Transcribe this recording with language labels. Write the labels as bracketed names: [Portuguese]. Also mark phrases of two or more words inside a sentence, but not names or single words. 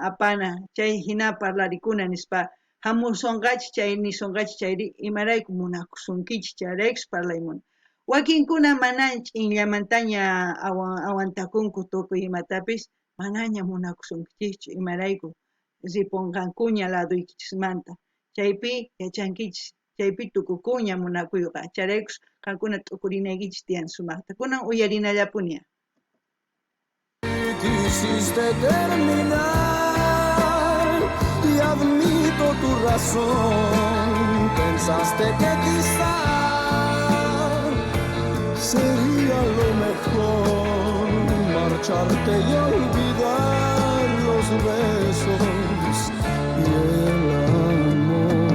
[Quechua] apana chay hina parlarikuna nispa hamusunqachis chay nisunqachis chayri imarayku munakusunkichis chayraykus parlaymuna wakinkuna mana ch'inllamantaña awantakunku tukuy imatapis manaña munakusunkichischu imarayku ripunqankuña laduykichismanta chaypi yachankichis chaypi tukukuña munakuyqa chayraykus qankuna t'ukurinaykichis tiyan sumaqta kunan uyarinallapuña [Spanish] Quisiste terminar y admito tu razón pensaste que quizá sería lo mejor marcharte y olvidar los besos y el amor.